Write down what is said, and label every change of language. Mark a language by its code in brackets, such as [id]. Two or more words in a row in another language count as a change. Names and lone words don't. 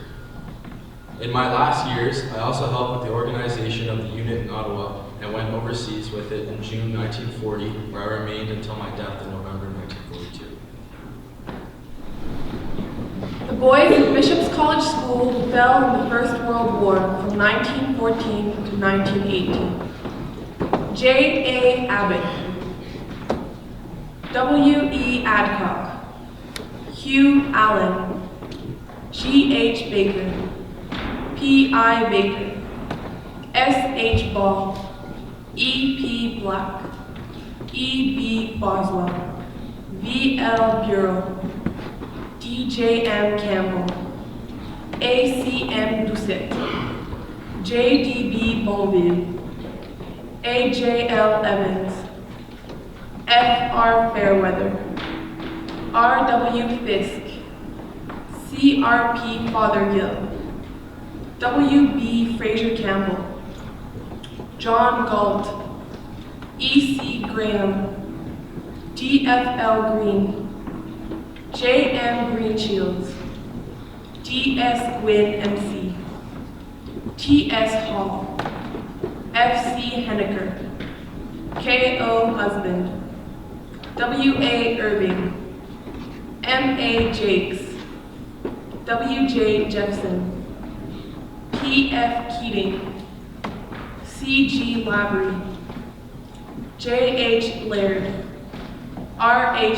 [en] In my last years, I also helped with the organization of the unit in Ottawa and went overseas with it in June 1940, where I remained until my death in November 1942. The boys at Bishop's College School who fell in the First World War from 1914 to 1918. J. A. Abbott, W. E. Adcock, Hugh Allen, G. H. Baker, P. I. Baker, S. H. Ball, E. P. Black, E. B. Boswell, V. L. Bureau, D. J. M. Campbell, A. C. M. Doucet, J. D. B. Bonville, A. J. L. Evans, F. R. Fairweather, R. W. Fisk, C. R. P. Fothergill, W. B. Fraser Campbell, John Galt, E. C. Graham, D. F. L. Green, J. M. Greenshields, D. S. Gwynn, M.C., T. S. Hall, F. C. Henniker, K. O. Husband, W. A. Irving, M. A. Jakes, W. J. Jepson, P. F. Keating, C. G. Lavery, J. H. Laird, R. H.